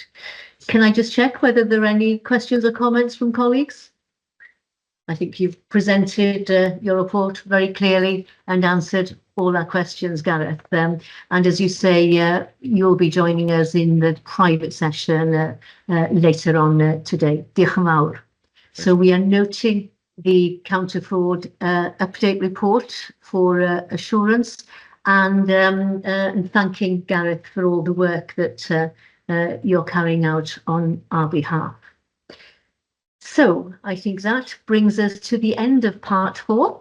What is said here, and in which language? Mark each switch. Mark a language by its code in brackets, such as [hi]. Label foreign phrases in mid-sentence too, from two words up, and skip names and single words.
[en] Can I just check whether there are any questions or comments from colleagues? I think you've presented your report very clearly and answered all our questions, Gareth. And as you say, you'll be joining us in the private session later on today. [cy] Diolch yn fawr. [en] So we are noting the counter fraud update report for assurance, and thanking Gareth for all the work that you're carrying out on our behalf. So I think that brings us to the end of part 4.